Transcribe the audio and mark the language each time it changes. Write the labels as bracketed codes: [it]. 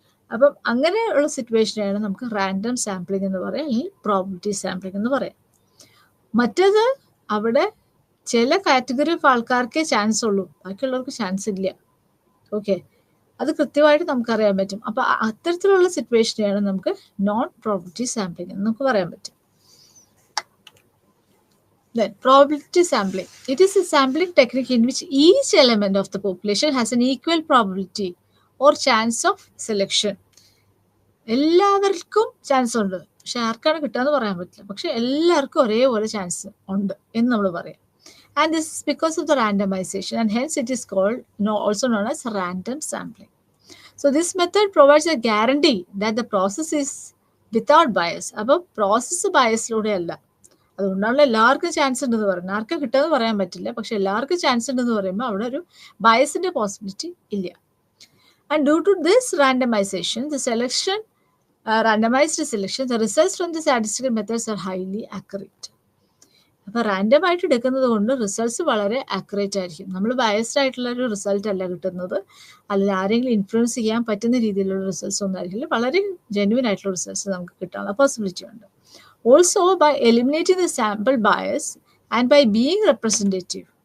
[ml] അപ്പം അങ്ങനെയുള്ള സിറ്റുവേഷനാണ് നമുക്ക് റാൻഡം സാമ്പിളിംഗ് എന്ന് പറയാം, അല്ലെങ്കിൽ പ്രോബബിലിറ്റി സാമ്പിളിംഗ് എന്ന് പറയാം. മറ്റേത് അവിടെ ചില കാറ്റഗറി ഓഫ് ആൾക്കാർക്കേ ചാൻസ് ഉള്ളൂ, ബാക്കിയുള്ളവർക്ക് ചാൻസ് ഇല്ല. ഓക്കെ, അത് കൃത്യമായിട്ട് നമുക്കറിയാൻ പറ്റും. അപ്പോൾ അത്തരത്തിലുള്ള സിറ്റുവേഷനെയാണ് നമുക്ക് നോൺ പ്രോബബിലിറ്റി സാമ്പിളിംഗ് എന്ന് നമുക്ക് പറയാൻ പറ്റും. [en] Then probability sampling. It is a sampling technique in which each element of the population has an equal probability or chance of selection. [ml] എല്ലാവർക്കും ചാൻസ് ഉണ്ട്, പക്ഷെ ആർക്കാണ് കിട്ടാന്ന് പറയാൻ പറ്റില്ല. പക്ഷെ എല്ലാവർക്കും ഒരേപോലെ ചാൻസ് ഉണ്ട് എന്ന് നമ്മൾ പറയാം. [en] And this is because of the randomization, and hence it is called also known as random sampling. So this method provides a guarantee that the process is without bias. [ml] അപ്പോൾ പ്രോസസ്സ് ബയസിലൂടെ അല്ല, അതുകൊണ്ടാണല്ലോ എല്ലാവർക്കും chance ഉണ്ടെന്ന് പറയുന്നത്. ആർക്കും കിട്ടുമെന്ന് പറയാൻ പറ്റില്ല, പക്ഷെ എല്ലാവർക്കും ചാൻസ് ഉണ്ടെന്ന് പറയുമ്പോൾ അവിടെ ഒരു ബയസിന്റെ പോസിബിലിറ്റി ഇല്ല. And dew to this randomisation randomized selection, the results from the statistical methods are highly accurate. അപ്പോൾ റാൻഡം ആയിട്ട് എടുക്കുന്നത് കൊണ്ട് റിസൾട്ട്സ് വളരെ ആക്യുറേറ്റ് ആയിരിക്കും. നമ്മൾ ബയസ്ഡ് ആയിട്ടുള്ള ഒരു റിസൾട്ട് അല്ല കിട്ടുന്നത്, അല്ലെങ്കിൽ ആരെങ്കിലും ഇൻഫ്ലുവൻസ് ചെയ്യാൻ പറ്റുന്ന രീതിയിലുള്ള റിസൾട്ട്സ് ഒന്നും ആയിരിക്കില്ല. വളരെ ജെന്യുവൻ ആയിട്ടുള്ള റിസൾട്ട്സ് നമുക്ക് കിട്ടാനുള്ള പോസിബിലിറ്റി ഉണ്ട്. [en] Also by eliminating the sample bias and by being representative.